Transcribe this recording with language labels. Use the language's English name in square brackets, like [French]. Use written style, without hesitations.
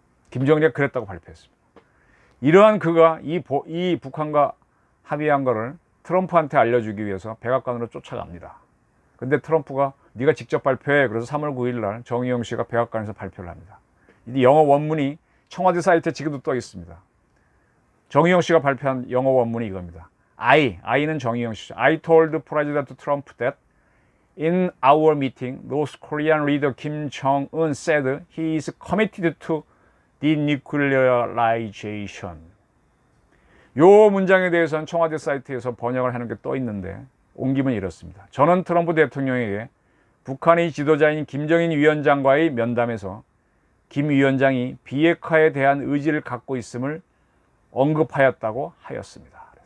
[Korean] 김정일이 그랬다고 발표했습니다. 이러한 그가 이 북한과 합의한 거를 트럼프한테 알려주기 위해서 백악관으로 쫓아갑니다. 근데 트럼프가 네가 직접 발표해. 그래서 3월 9일 날 정의용 씨가 백악관에서 발표를 합니다. 이 영어 원문이 청와대 사이트에 지금도 떠 있습니다. 정의용 씨가 발표한 영어 원문이 이겁니다. I는 정의용 씨죠. [English] I told President Trump that in our meeting, North Korean leader Kim Jong-un said he is committed to denuclearization. [Korean] 요 문장에 대해서는 청와대 사이트에서 번역을 하는 게 떠 있는데 옮기면 이렇습니다. 저는 트럼프 대통령에게 북한의 지도자인 김정인 위원장과의 면담에서 김 위원장이 비핵화에 대한 의지를 갖고 있음을 언급하였다고 하였습니다.